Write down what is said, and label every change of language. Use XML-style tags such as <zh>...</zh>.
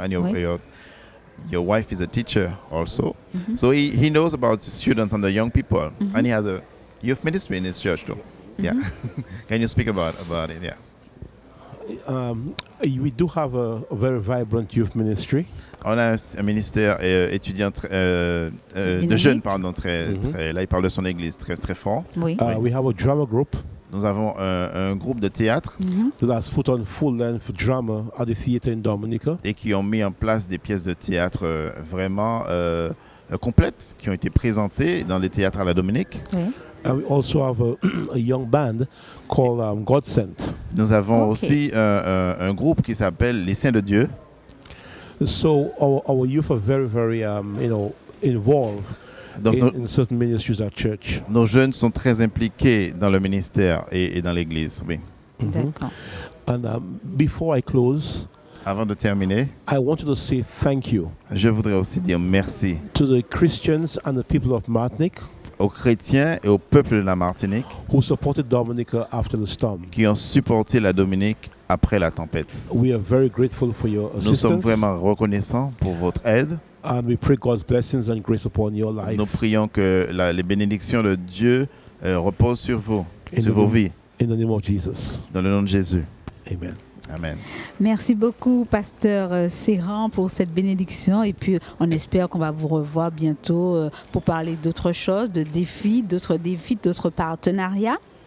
<en>And your wife is a teacher also. So he knows about students and the young people. And he has a youth ministry in his church too. Yeah. Can you speak about it? Yeah. We do have a very vibrant youth ministry.</en> <fr>On a un ministère étudiant de jeunes, pardon, très, là il parle de son église très très fort. Oui.</fr> <en>We have a drama group.</en> <fr>Nous avons un groupe de théâtre</fr> <en>that has put on full-length drama at the theater in Dominica.</en> <fr>Et qui ont mis en place des pièces de théâtre vraiment complètes qui ont été présentées dans les théâtres à la Dominique. Oui.</fr> <en>We also have a young band called God Sent.</en> <fr>Nous avons aussi un groupe qui s'appelle Les Saints de Dieu.</fr> <en>So our youth are very involved</en> <fr>Donc</fr> <en>in certain ministries at church.</en> <fr>Nos jeunes sont très impliqués dans le ministère et dans l'église. Oui. D'accord.</fr> <en>And before I close,</en> <fr>avant de terminer,</fr> <en>I wanted to say thank you.</en> <fr>Je voudrais aussi dire merci</fr> <en>to the Christians and the people of Martinique,</en> <fr>aux chrétiens et au peuple de la Martinique</fr> <en>who supported Dominica after the storm.</en> <fr>Qui ont supporté la Dominique après la tempête.</fr> <en>We are very grateful for your assistance.</en> <fr>Nous sommes vraiment reconnaissants pour votre aide.</fr> <en>And we pray God's blessings and grace upon your life.</en> <fr>Nous prions que les bénédictions de Dieu reposent sur vous, sur vos vies.</fr> <en>In the name of Jesus.</en> <fr>Dans le nom de Jésus.</fr> <en>Amen. Amen.</en> <fr>Merci beaucoup, Pasteur Serran, pour cette bénédiction. Et puis, on espère qu'on va vous revoir bientôt pour parler d'autres choses, d'autres défis, d'autres partenariats.</fr>